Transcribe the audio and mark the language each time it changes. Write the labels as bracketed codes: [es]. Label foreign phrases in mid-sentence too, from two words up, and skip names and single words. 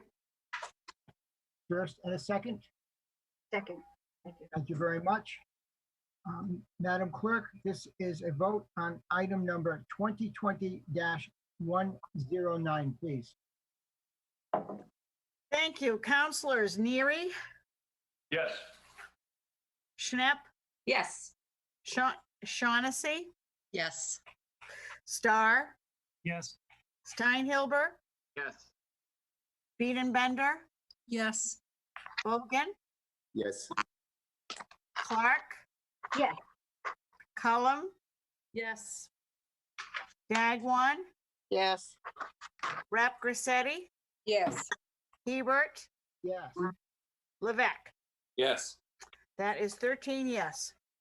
[en] First and a second? Second. Thank you. Thank you very much. Madam Clerk, this is a vote on item number 2020-109, please. Thank you. Councilors Neary, Yes. Schnapp, Yes. Shaughnessy, Yes. Starr, Yes. Steinhilber, Yes. Biedenbender, Yes. Bogan, Yes. Clark, Yes. Cullum, Yes. Dagwan, Yes. Rep Grissetti, Yes. Hebert, Yes. Levesque. Yes. That is 13 yes.